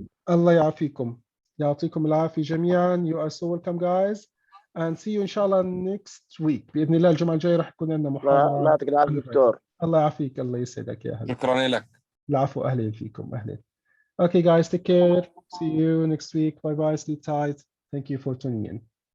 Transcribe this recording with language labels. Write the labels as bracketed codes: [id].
[ar] الله يعافيكم، يعطيكم العافيه جميعا. [en] You are so welcome guys and see you [ar] ان شاء الله [en] next week [ar] باذن الله. الجمعه الجايه راح يكون عندنا محاضره. الله يعطيك العافيه دكتور. الله يعافيك، الله يسعدك يا هلا. شكرا لك. العفو، اهلا فيكم اهلا. [en] Okay guys, take care. See you next week. Bye bye. Sleep tight. Thank you for tuning in.